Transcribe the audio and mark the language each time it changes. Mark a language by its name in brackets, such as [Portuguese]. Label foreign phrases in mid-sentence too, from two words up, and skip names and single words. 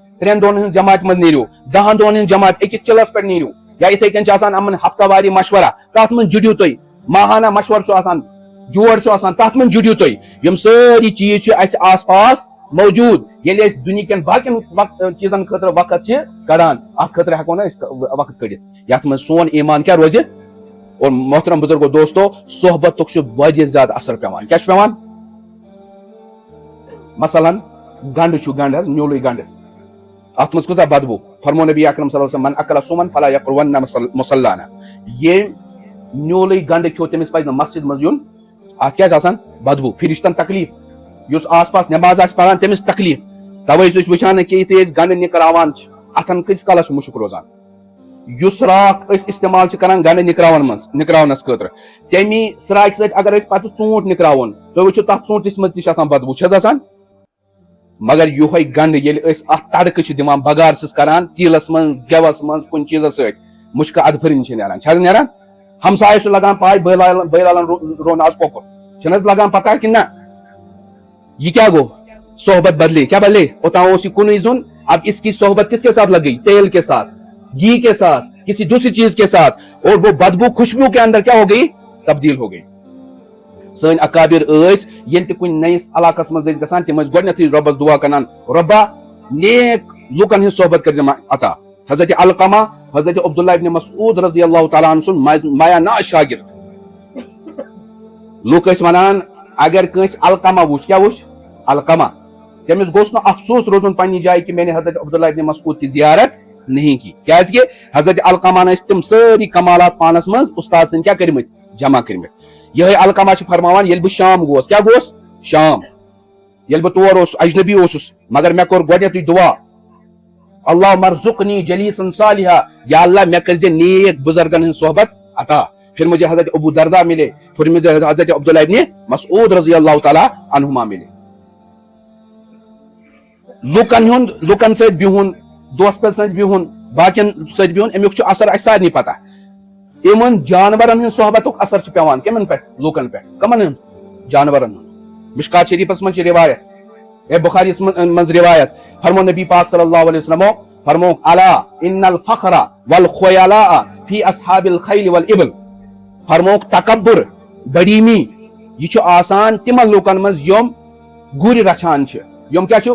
[Kashmiri] 3 دۄہن ہٕنٛز جماعت منٛز نیٖرِو 10 دۄہن ہٕنٛز جماعت أکِس چِلس پٮ۪ٹھ نیٖرِو یا یِتھے کٔنۍ چھِ آسان یِمن ہفتہٕ واری مشورہ تتھ منٛز جُڑِو تُہۍ ماہانہ مشورٕ چھُ آسان جور چھُ آسان تتھ منٛز جُڑِو تُہۍ یِم سٲری چیٖز چھِ اسہِ آس پاس موجوٗد ییٚلہِ أسۍ دُنہِکٮ۪ن باقین چیٖزن خٲطرٕ وقت چھِ کڑان اتھ خٲطرٕ ہٮ۪کو نہٕ أسۍ وقت کٔڑِتھ یتھ منٛز سون ایمان کیاہ روزِ اور محترم بزرگو دوستو صحبتُک چھُ واریاہ زیادٕ اثر پیوان کیاہ چھُ پیوان مثلاً گنڈٕ چھُ گنڈٕ حظ نیوٗلٕے گنڈٕ اتھ منٛز کۭژاہ بدبو فرمو نبی اکرم [Arabic] صلی اللہ علیہ وسلم من اکل سومن فلا یقربن مصلانا [Kashmiri] ییٚمۍ نیوٗلٕے گنڈٕ کھیوٚو تٔمِس پزِ نہٕ مسجد منٛز یُن اتھ کیاہ چھِ آسان بدبو فرشتن تکلیف یُس آس پاس نٮ۪ماز آسہِ پران تٔمِس تکلیف توے چھِ أسۍ وٕچھان کہِ یِتھُے أسۍ گنڈٕ نِکراوان چھِ اتھن کۭتِس کالس چھُ مُشُک روزان یُس راکھ أسۍ استعمال چھِ کران گنڈٕ نِکراونس خٲطرٕ تمی سراکہِ سۭتۍ اگر أسۍ پتہٕ ژوٗنٛٹھ نِکراوون تُہۍ وٕچھِو تتھ ژوٗنٛٹھِس منٛز تہِ چھِ آسان بدبوٗ چھَس آسان مگر یِہوے گنڈٕ ییٚلہِ أسۍ اتھ تڑکہٕ چھِ دِوان بگار چھِس کران تیٖلس منٛز گٮ۪وس منٛز کُنہِ چیٖزس سۭتۍ مُشکہٕ ادفٕرِنۍ چھِ نیران چھِ حظ نیران ہمسایس چھُ لگان پاے بٲلالن روٚن آز کۄکُر چھُنہٕ حظ لگان پتہ کِنہٕ نہ [Urdu] یہ کیا [Kashmiri] گو صحبت بدلے کیا بدلے اوتان اوس یہ کُنُے زوٚن [Urdu] اب اس کی صحبت کس کے ساتھ لگ گئی تیل کے ساتھ گھی کے ساتھ کسی دوسری چیز کے ساتھ اور وہ بدبو خوشبو کے اندر کیا ہو گئی تبدیل ہو گئی سن اکابر [Kashmiri] ییٚلہِ تہِ کُنہِ نٔیِس علاقس منٛز ٲسۍ گژھان تِم ٲسۍ گۄڈٕنیتھٕے رۄبس دعا کران رۄبا نیک لُکن ہٕنٛز صحبت کٔرزِ مےٚ عطا حضرت علقمہ حضرت عبداللہ ابن مسعود [Arabic] رضی اللہ تعالیٰ عنہ [Kashmiri] سُنٛد مایا ناز شاگرد لُکھ ٲسۍ ونان اگر کٲنٛسہِ علقمہ وٕچھ کیٛاہ وٕچھ علقمہ تٔمِس گوٚژھ نہٕ افسوٗس روزُن پننہِ جایہِ کہِ مےٚ نے حضرت عبداللہ ابن مسعود [Urdu] کی زیارت نہیں کی [Kashmiri] کیازِ کہِ حضرت علقمہ ٲسۍ تِم سٲری کمالات پانس منٛز استاد سٕنٛدۍ کیٛاہ کٔرمٕتۍ جمع کٔرمٕتۍ یِہوے علقمہ چھُ فرماوان ییٚلہِ بہٕ شام گوس کیٛاہ گوس شام ییٚلہِ بہٕ تور اوسُس اجنبی اوسُس مگر مےٚ کوٚر گۄڈنیتھٕے دعا [Arabic] اللہ مرزقنی جلیسن صالحا [Kashmiri] یا اللہ مےٚ کٔرزِ نیک بُزرگن ہٕنٛز صحبت عطا [Urdu] پھر مجھے حضرت ابو دردا ملے پھر مجھے حضرت عبداللہ ابن مسعود [Arabic] رضی اللہ تعالیٰ عنہما [Kashmiri] ملے لُکن سۭتۍ بِہُن دوستن سۭتۍ بِہُن باقین سۭتۍ بِہُن امیُک چھُ اثر اسہِ سارنٕے پتہ یِمن جانورن ہٕنٛز صحبتُک اثر چھُ پیوان کٔمن پٮ۪ٹھ لُکن پٮ۪ٹھ کمن ہُنٛد جانورن ہُنٛد مشکات شریفس منٛز چھِ روایت بخاریس منٛز روایت فرمو نبی پاک [Arabic] صلی اللہ علیہ وسلمو [Kashmiri] فرمو [Arabic] الا ان الفخر والخیلاء فی اصحاب الخیل والابل [Kashmiri] فرموک تکبر بڑیمی یہ چھُ آسان تِمن لُکن منٛز یِم گُرۍ رچھان چھِ یِم کیٛاہ چھِ